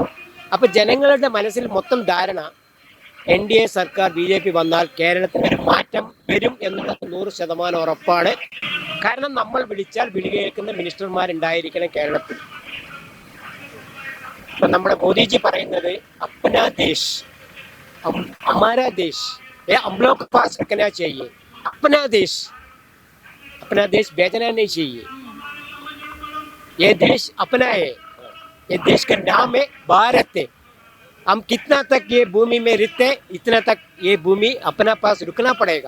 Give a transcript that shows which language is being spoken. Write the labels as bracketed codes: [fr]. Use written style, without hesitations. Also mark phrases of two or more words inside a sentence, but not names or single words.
[ml] അപ്പോൾ ജനങ്ങളുടെ മനസ്സിൽ മൊത്തം ധാരണ NDA സർക്കാർ BJP വന്നാൽ കേരളത്തിൽ ഒരു മാറ്റം വരും എന്നുള്ളത് 100% ഉറപ്പാണ്. കാരണം നമ്മൾ വിളിച്ചാൽ വിളി കേൾക്കുന്ന മിനിസ്റ്റർമാരുണ്ടായിരിക്കണം കേരളത്തിൽ. ഇപ്പം നമ്മുടെ മോദിജി പറയുന്നത് [hi] अपना देश हमारा देश ये हम लोग के पास रखना चाहिए. अपना देश बेचना नहीं चाहिए. ये देश अपना है. ये देश का नाम है भारत है. हम कितना तक ये भूमि में रहते इतना तक ये भूमि अपना पास रुकना पड़ेगा.